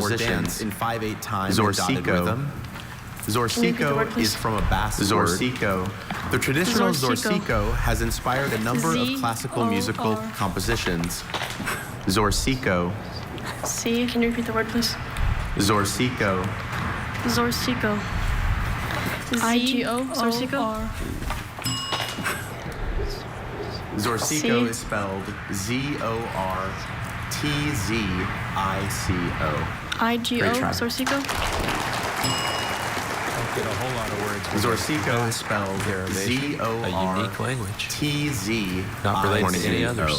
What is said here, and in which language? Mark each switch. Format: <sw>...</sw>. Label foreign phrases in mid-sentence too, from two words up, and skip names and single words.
<en>compositions dance in 5/8 time in dotted Zorsico. rhythm. Can you repeat the word, Zorsico please? is from a Basque word. Zorsico. The traditional Zorsico. Zorsico has inspired a number of classical musical compositions. Zorsico. C, can you repeat the word, please? Zorsico. Zorsico. I-G-O, Zorsico? Zorsico C. is spelled Zortzico. I-G-O, Great try. Zorsico? Don't get a whole lot of words. with Zorsico is Basque spelled derivation. A unique language. Z-O-R-T-Z. Not related to any others.</en>